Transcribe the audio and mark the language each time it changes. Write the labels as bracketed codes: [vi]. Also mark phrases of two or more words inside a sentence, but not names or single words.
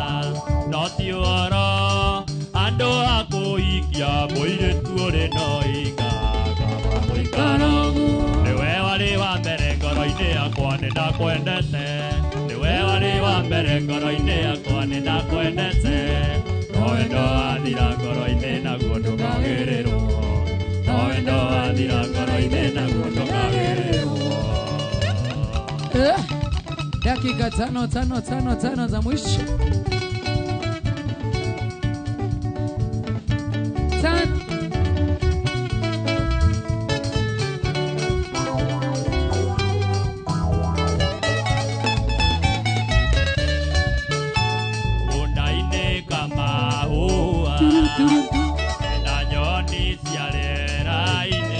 [ki] no ti ũhoro andũ a kũhikia mũirĩtu ũrĩ no ikagaba mũikaro nĩwe warĩ wa mbere ngoro-inĩ yakwa nĩndakwendete nĩwe warĩ wa mbere ngoro-inĩ yakwa nĩndakwendete no wendo wathira ngoro-inĩ naguo ndũkagĩrĩrwo no wendo wathira ngoro-inĩ naguo ndũkagĩrĩrwo [sw] Dakika tano za mwisho. Tano. [ki] Undainĩ kamahũa na nyoni cia rĩera-inĩ